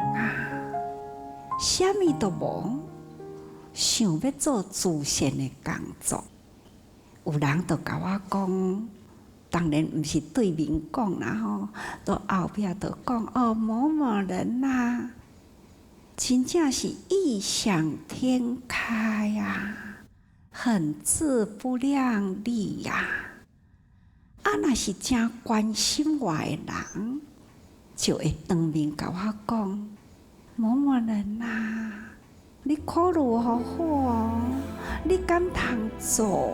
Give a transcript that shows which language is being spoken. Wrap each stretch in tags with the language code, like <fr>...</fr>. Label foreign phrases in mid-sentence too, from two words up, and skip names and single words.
<nan>啥物都无，想要做慈善的工作，有人就甲我讲，当然毋是对面讲啦吼，到后壁就讲某某人真正是异想天开很自不量力若是真关心我的人，就会当面甲我讲，某某人你考虑好好你敢通做？</nan>